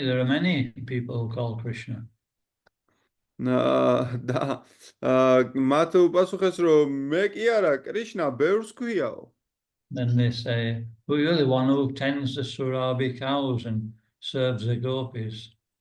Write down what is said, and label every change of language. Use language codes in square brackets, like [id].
[en] There are many people who call Krishna. [ka] და მათ უპასუხეს რომ მე კი არა კრიშნა ბევრს ქვიაო. [en] Then they say, well, you're the one who tends the Surabhi cows and serves the gopis.